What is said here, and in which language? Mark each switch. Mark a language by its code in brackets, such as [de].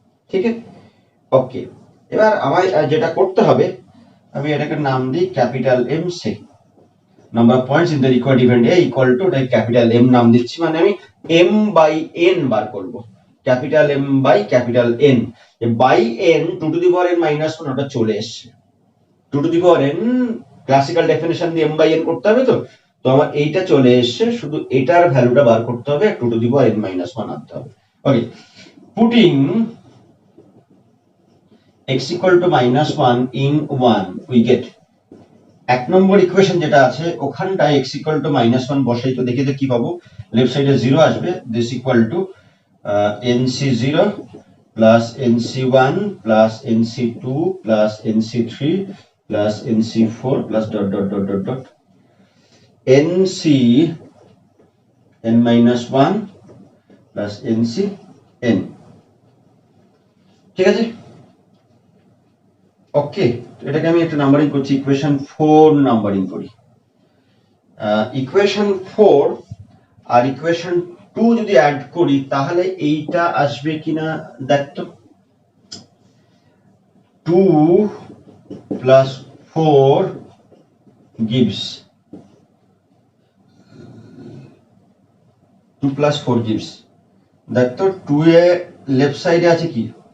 [bn] ঠিক আছে, ওকে। এবার আমায় যেটা করতে হবে, আমি এটাকে নাম দিই capital M say, number of points in the required event A equal to, এটা ক্যাপিটাল এম নাম দিচ্ছি, মানে আমি m বাই n বার করব, capital M by capital N. By n 2 to the power n minus 1 ওটা চলে এসেছে, 2 to the power n classical definition দিয়ে m বাই n করতে হবে, তো আমার এইটা চলে এসেছে, শুধু এটার ভ্যালুটা বার করতে হবে, 2 to the power n minus 1 আনতে হবে। ওকে, [en] putting x equal to minus 1 in 1 we get, [bn] এক নম্বর ইকুয়েশন যেটা আছে ওখানটায় x equal to minus 1 বসাই, তো দেখি তো কি পাবো, লেফট সাইডে 0 আসবে, [en] this equal to nc0 plus nc1 plus nc2 plus nc3 plus nc4 plus dot dot dot dot dot nc n minus 1 plus nc n। [bn] ঠিক আছে, ওকে, এটাকে আমি একটা নাম্বারিং করছি, ইকুয়েশন 4 নাম্বারিং করি। ইকুয়েশন 4 আর ইকুয়েশন 2 যদি অ্যাড করি তাহলে এইটা আসবে কিনা দেখতো, [en] 2 plus 4 gives [bn] 2 plus 4 gives, দেখতো 2 এ লেফট সাইডে আছে কি,